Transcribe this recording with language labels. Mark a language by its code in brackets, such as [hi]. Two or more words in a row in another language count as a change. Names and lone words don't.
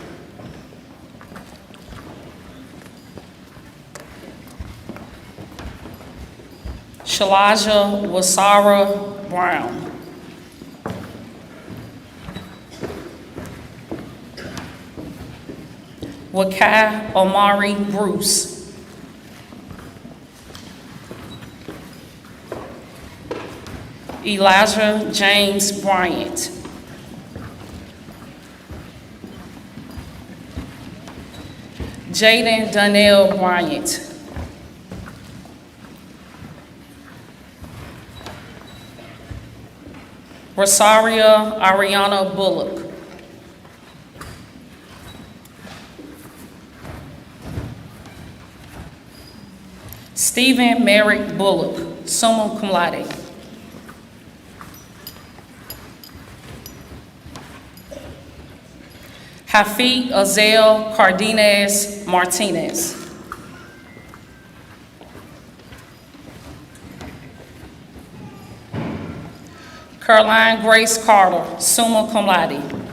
[en] Shalaja Wasara Brown. Wakai Omari Bruce. Elijah James Bryant. Jaden Donnell Bryant. Rosaria Ariana Bullock. Stephen Merrick Bullock, [la] summa cum laude. [en] Hafid Azel Cardenas Martinez. Caroline Grace Carter, [la] summa cum laude.